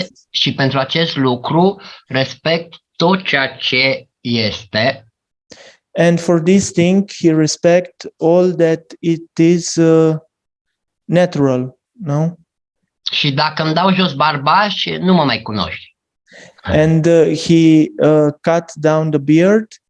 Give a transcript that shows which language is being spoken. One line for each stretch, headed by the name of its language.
Romanian: Și pentru acest lucru respect tot ceea ce este.
English: And for this thing, he respect all that it is natural, no?
Romanian: Și dacă îmi dau jos barba, nu mă mai cunoști.
English: And he cut down the beard.